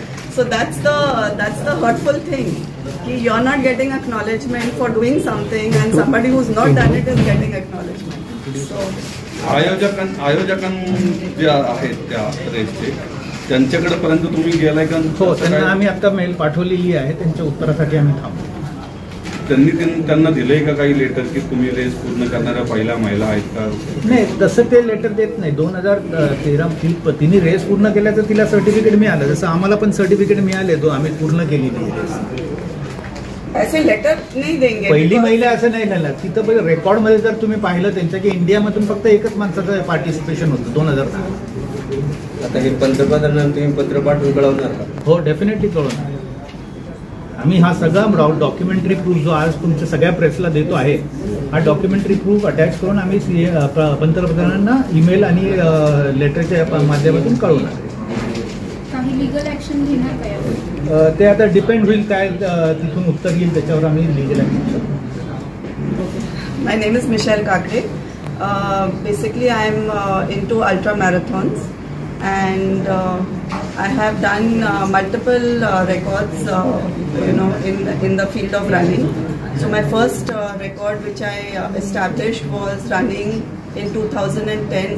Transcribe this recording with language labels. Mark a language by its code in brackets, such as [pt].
[en] So that's the hurtful thing. You're not getting acknowledgement for doing something, and somebody who's not done it is getting acknowledgement. So [mr] आयोजकां जे आहेत त्या रेसचे त्यांच्याकडे पर्यंत तुम्ही गेलाय का? हो, त्यांना आम्ही आता मेल पाठवलेली आहे, त्यांच्या उत्तरासाठी आम्ही थांबतो. त्यांना दिलंय का काही लेटर की तुम्ही रेस पूर्ण करणाऱ्या पहिल्या महिला आहेत का? नाही, तसं ते लेटर देत नाही. 2013 तिने रेस पूर्ण केल्याचं तिला सर्टिफिकेट मिळालं, जसं आम्हाला पण सर्टिफिकेट मिळाले आम्ही पूर्ण केलेली रेस. [hi] ऐसे लेटर नहीं देंगे. [mr] पहिली [en] because- [mr] महिला असं नाही झालं. तिथं रेकॉर्ड मध्ये जर तुम्ही पाहिलं त्यांचं की इंडियामधून फक्त एकच माणसाचं पार्टिसिपेशन होतं 2010. आता हे पंतप्रधानांना तुम्ही पत्र पाठवून कळवणार का? हो, डेफिनेटली कळवणार. आम्ही हा सगळा डॉक्युमेंटरी प्रूफ जो आज तुमच्या सगळ्या प्रेसला देतो आहे, हा डॉक्युमेंटरी प्रूफ अटॅच करून आम्ही पंतप्रधानांना ईमेल आणि लेटरच्या माध्यमातून कळवणार. काही लिगल ऍक्शन घेणार का यावर? ते आता डिपेंड होईल काय तिथून उत्तर येईल त्याच्यावर आम्ही लिगल ऍक्शन करू. [en] My name is Michelle Kakre. Basically, I am into ultra marathons, and I have done multiple records, in the field of running. So my first record which I established was running in 2010.